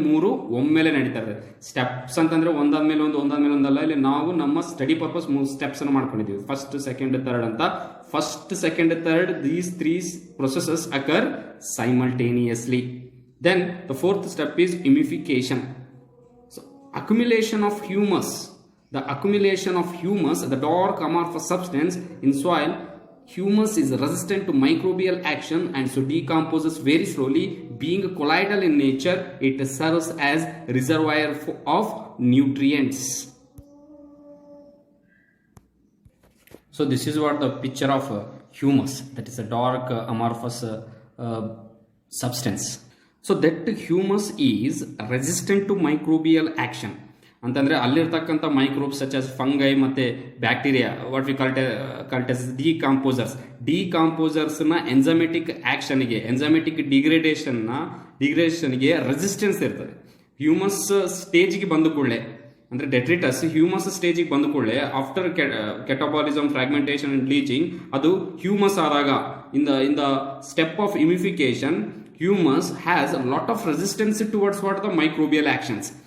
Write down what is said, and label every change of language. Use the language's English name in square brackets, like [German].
[Kannada] ಮೂರು ಒಮ್ಮೆಲೆ ನಡೀತಾ ಇರ್ತದೆ. ಸ್ಟೆಪ್ಸ್ ಅಂತಂದ್ರೆ ಒಂದಾದ್ಮೇಲೆ ಒಂದಲ್ಲ. ಇಲ್ಲಿ ನಾವು ನಮ್ಮ ಸ್ಟಡಿ ಪರ್ಪಸ್ 3 ಸ್ಟೆಪ್ಸ್ ಅನ್ನು ಮಾಡ್ಕೊಂಡಿದ್ದೀವಿ, ಫಸ್ಟ್, ಸೆಕೆಂಡ್, ಥರ್ಡ್ ಅಂತ. [English] First, second, third, these 3 processes occur simultaneously. Then the fourth step is humification. So accumulation of humus. The accumulation of humus, the dark amorphous substance in soil. Humus is resistant to microbial action and so decomposes very slowly. Being colloidal in nature, it serves as reservoir of nutrients. So this is what the picture of humus, that is a dark amorphous substance. So that humus is resistant to microbial action. [Kannada] ಅಂತಂದ್ರೆ ಅಲ್ಲಿರ್ತಕ್ಕಂಥ microbes such as fungi ಮತ್ತೆ bacteria, [English] what we called as decomposers [Kannada] ನ ಎಂಜೈಮೆಟಿಕ್ ಆಕ್ಷನ್ಗೆ, ಎಂಜೈಮೆಟಿಕ್ ಡಿಗ್ರೇಡೇಷನ್ಗೆ resistance ಇರ್ತದೆ. Humus ಸ್ಟೇಜ್ಗೆ ಬಂದ ಕೂಡಲೇ, ಅಂದ್ರೆ detritus humus ಸ್ಟೇಜಿಗೆ ಬಂದ ಕೂಡಲೇ after catabolism, fragmentation and leaching, ಅದು ಹ್ಯೂಮಸ್ ಆದಾಗ [English] In the step of humification, humus has lot of resistance towards what the microbial actions.